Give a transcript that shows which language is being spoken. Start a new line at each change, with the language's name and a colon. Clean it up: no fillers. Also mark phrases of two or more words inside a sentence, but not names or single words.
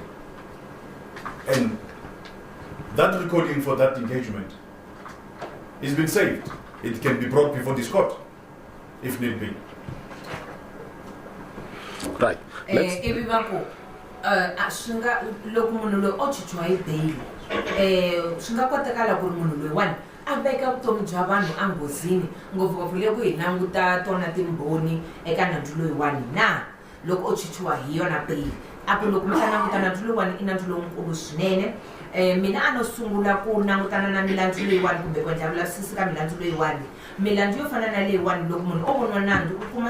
English: And that recording for that engagement has been saved. It can be brought before this court, if need be. Right.
Tsonga: Shinga loko munhu loyi o chichiwa hi bail swi nga kotakala ku ri munhu loyiwani a veka vutomi bya vanhu enghozini ngopfungopfu loko hi languta tona timbhoni eka nandzu loyiwani na loko o chichiwa hi yona bail a ku loko mi ta languta nandzu loyiwani i nandzu lowukulu swinene mina a no sungula ku langutana na milandzu leyiwani kumbe ku endla vulavisisi ka milandzu leyiwani milandzu yo fana na leyiwani loko munhu o voniwa nandzu u kuma